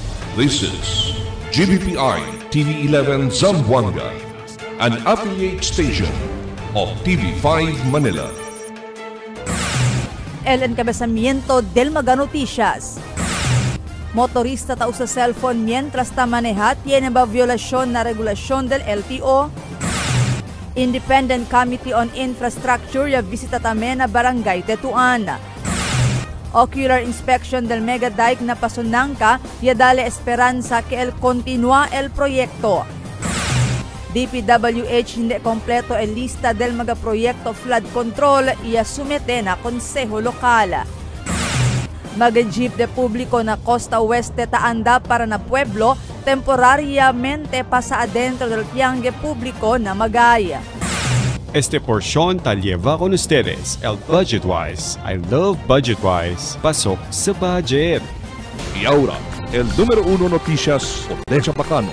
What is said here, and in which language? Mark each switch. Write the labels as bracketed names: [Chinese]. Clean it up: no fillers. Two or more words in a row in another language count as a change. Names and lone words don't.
[English] This is GBPI TV11 Zamboanga, an affiliate station of TV5 Manila. [Chavacano] El encabezamiento del Mega Noticias. Motorista ta usa cellphone mientras ta maneja tiene ba violación na regulasyon del LTO? Independent Committee on Infrastructure ya visita tamen na Barangay Tetuan. Ocular inspection del mega dike na Pasunangka ya dale esperanza que el continúa el proyecto. DPWH [Filipino] hindi kompleto [Chavacano] el lista del mga proyekto flood control iya sumete na konseho lokal. Mag-jeep de publiko na Costa Oeste taanda para na pueblo temporariamente pasa adentro del piangge público na Magay. Este porción ta lleva con ustedes el Budgetwise. [English] I love Budgetwise. [Filipino] Pasok sa budget. [Chavacano] Y ahora, el número 1 noticias de Chapacano.